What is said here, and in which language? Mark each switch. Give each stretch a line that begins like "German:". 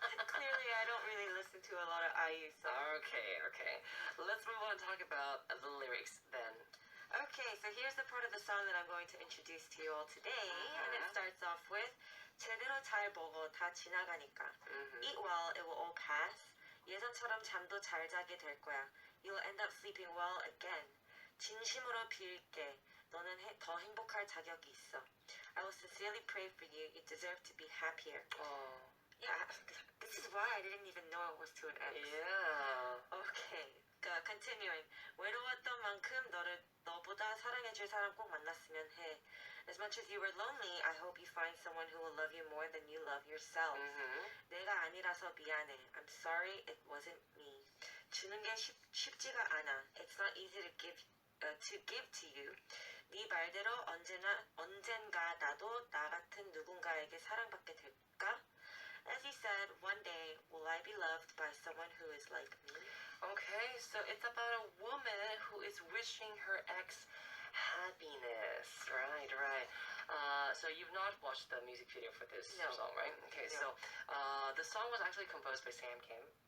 English: Clearly, I don't really listen to a lot of IU songs. Okay. Let's move on and talk about the lyrics then. Okay, so here's the part of the song that I'm going to introduce to you all today. And it starts off with
Korean: 제대로 잘 보고 다 지나가니까.
English: Eat well, it will all pass.
Korean: 예전처럼 잠도 잘 자게 될 거야.
English: You'll end up sleeping well again.
Korean: 진심으로 빌게. 너는 더 행복할 자격이 있어.
English: I will sincerely pray for you. You deserve to be happier. Yeah, this is why I didn't even know it was to an X. Yeah. Okay. Continuing.
Korean: 외로웠던 만큼 너보다 사랑해줄 사람 꼭 만났으면 해.
English: As much as you were lonely, I hope you find someone who will love you more than you love yourself.
Korean: 내가 아니라서 미안해.
English: I'm sorry it wasn't me.
Korean: 주는 게 쉽지가 않아.
English: It's not easy to give to you.
Korean: 네 말대로 언젠가 나도 나 같은 누군가에게 사랑받게 될까?
English: As you said, one day will I be loved by someone who is like me? Okay, so it's about a woman who is wishing her ex happiness. Right. So you've not watched the music video for this song, right? Okay, so the song was actually composed by Sam Kim.